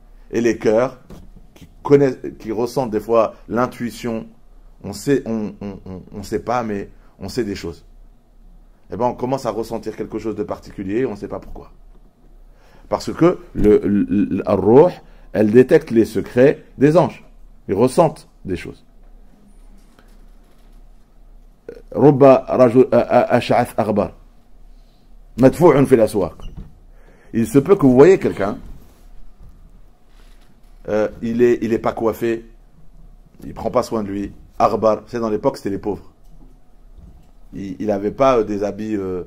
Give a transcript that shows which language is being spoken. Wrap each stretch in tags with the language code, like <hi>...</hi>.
<fr>Et les cœurs qui ressentent des fois l'intuition, on sait pas, mais on sait des choses. Eh bien, on commence à ressentir quelque chose de particulier, et on ne sait pas pourquoi. Parce que le Ruh, elle détecte les secrets des anges. Ils ressentent des choses.</fr> <ar>رب رجل أشعث أغبر مدفوع في الأسواق.</ar> <fr>Il se peut que vous voyez quelqu'un, il est pas coiffé, il prend pas soin de lui. Arbar, c'est dans l'époque c'était les pauvres. Il avait pas des habits.</fr>